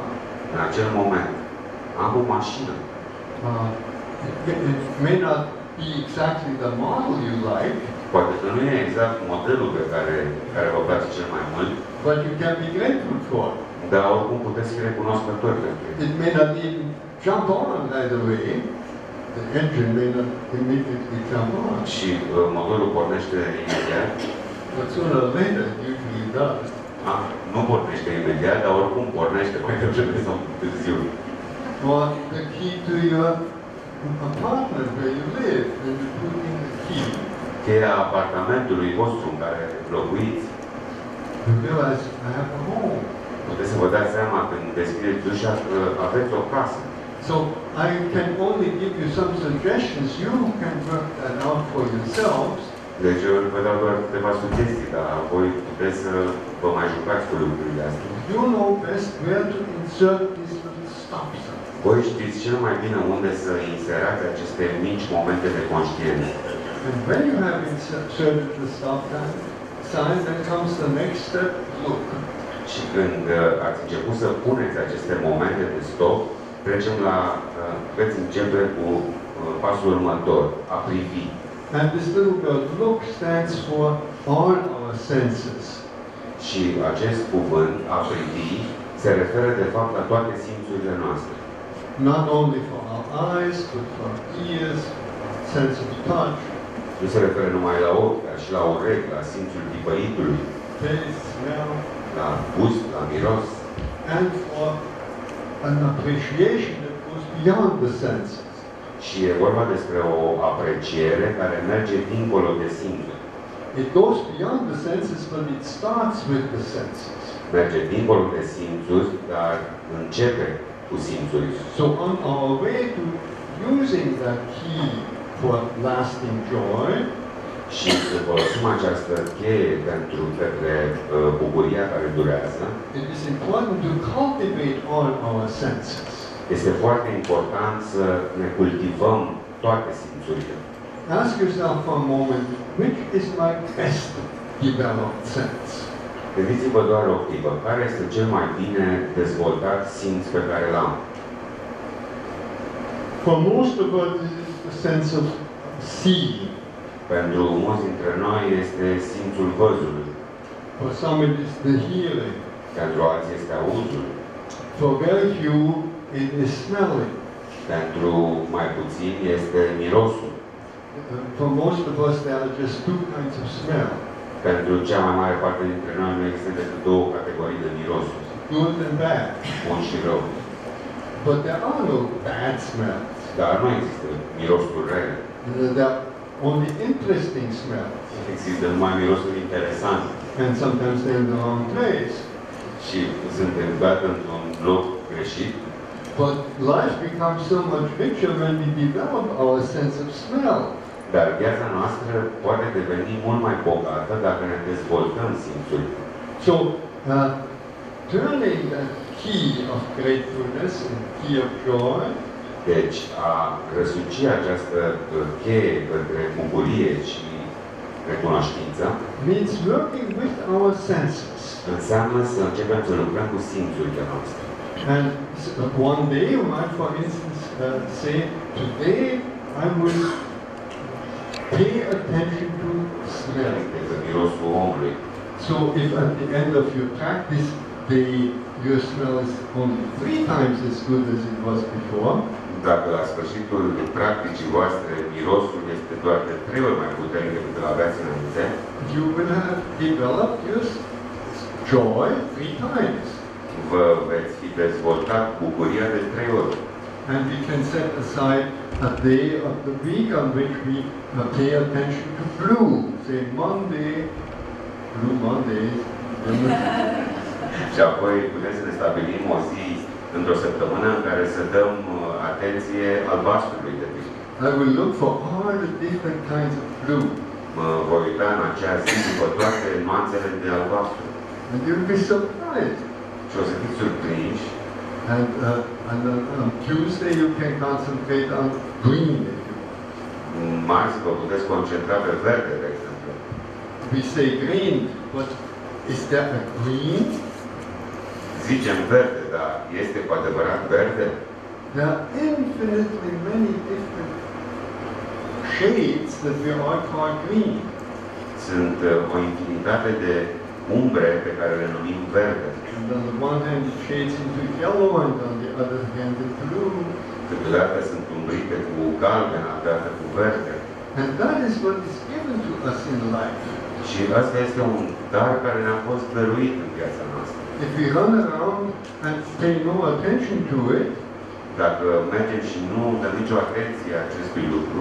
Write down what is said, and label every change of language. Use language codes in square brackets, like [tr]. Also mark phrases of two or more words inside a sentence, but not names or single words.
[ro] În acel moment, am o mașină. [en] It may not be exactly the model you like, [ro] Poate că nu e exact modelul pe care vă place cel mai mult, [en] but you can be grateful for it. [ro] dar oricum puteți fi recunoscători pentru el. [en] It may not even jump on right away. The engine may not immediately jump on, [ro] Și motorul pornește imediat. [en] but sooner or later it usually does. [ro] Nu pornește imediat, dar oricum pornește mai devreme sau mai târziu. [en] Or the key to your apartment where you live, when you put in the key, [ro] Cheia apartamentului vostru în care locuiți, [en] you realize I have a home. [ro] puteți să vă dați seama când deschideți ușa că aveți o casă. [en] So I can only give you some suggestions. You can work that out for yourselves. [ro] Deci eu vă dau doar câteva sugestii, dar voi puteți să vă mai jucați cu lucrurile astea. [en] You know best where to insert these little stops. [ro] Voi știți cel mai bine unde să inserați aceste mici momente de conștiință. [en] And when you have inserted the stop sign, then comes the next step, look. [ro] Și când ați început să puneți aceste momente de stop, veți începe cu pasul următor, a privi. [en] And this little word look stands for all our senses. [ro] Și acest cuvânt, a privi, se referă de fapt la toate simțurile noastre. [en] Not only for our eyes, but for ears, sense of touch, [ro] Nu se referă numai la ochi, dar și la urechi, la simțul tipăitului, [en] taste, smell, [ro] la gust, la miros, [en] and for an appreciation that goes beyond the senses. [ro] și e vorba despre o apreciere care merge dincolo de simțuri. [en] It goes beyond the senses, but it starts with the senses. [ro] Merge dincolo de simțuri, dar începe cu simțurile. [en] So on our way to use using that key for lasting joy, [ro] și să folosim această cheie pentru către bucuria care durează, [en] it is important to cultivate all our senses. [ro] este foarte important să ne cultivăm toate simțurile. [en] Ask yourself for a moment, which is my best developed sense? [ro] Gândiți-vă doar o clipă, care este cel mai bine dezvoltat simț pe care l-am? [en] For most of us, this is the sense of seeing. [ro] Pentru mulți dintre noi este simțul văzului. [en] For some, it is the hearing. [ro] Pentru alții este auzul. [en] For very few, it is smelling. [ro] Pentru mai puțini este mirosul. [en] For most of us, there are just two kinds of smell, [ro] Pentru cea mai mare parte dintre noi nu există decât două categorii de mirosuri, [en] good and bad. [ro] bun și rău. [en] But there are no bad smells. [ro] Dar nu există mirosuri rele. [en] There are only interesting smells. [ro] Există numai mirosuri interesante. [en] And sometimes they're in the wrong place. [ro] Și suntem date într-un loc greșit. [en] But life becomes so much richer when we develop our sense of smell. [ro] Dar viața noastră poate deveni mult mai bogată dacă ne dezvoltăm simțul. [en] So, turning the key of gratefulness and key of joy [ro] Deci, a răsuci această cheie către bucurie și recunoștință [en] means working with our senses. [ro] înseamnă să începem să lucrăm cu simțurile noastre. [en] And one day you might, for instance, say, today I will pay attention to smell. [ro] Este mirosul omului. [en] So if at the end of your practice day your smell is only 3 times as good as it was before, [ro] Dacă la sfârșitul practicii voastre mirosul este doar de 3 ori mai puternic decât îl aveați înainte, [en] you will have developed your joy 3 times. [ro] vă veți fi dezvoltat bucuria de 3 ori. [en] And we can set aside a day of the week on which we pay attention to blue. Say Monday, Blue Mondays. [ro] Și apoi putem să ne stabilim o zi într-o săptămână în care să dăm atenție albastrului de pildă. [en] I will look for all the different kinds of blue. [ro] Mă voi uita în acea zi după toate nuanțele de albastru. [en] And you'll be surprised. [ro] Și o să fiți surprinși. [en] And on Tuesday you can concentrate on green if you want. [ro] Marți vă puteți concentra pe verde, de exemplu. [en] We say green, but is there a green? [ro] Zicem verde, dar este cu adevărat verde? [en] There are infinitely many different shades that we all call green. [ro] Sunt o infinitate de umbre pe care le numim verde. [en] And on the one hand it shades into yellow and on the other hand into blue. [ro] Câteodată sunt umbrite cu galben, alteodată cu verde. [en] And that is what is given to us in life. [ro] Și asta este un dar care ne-a fost dăruit în viața noastră. [en] If we run around and pay no attention to it, [ro] Dacă mergem și nu dăm nicio atenție acestui lucru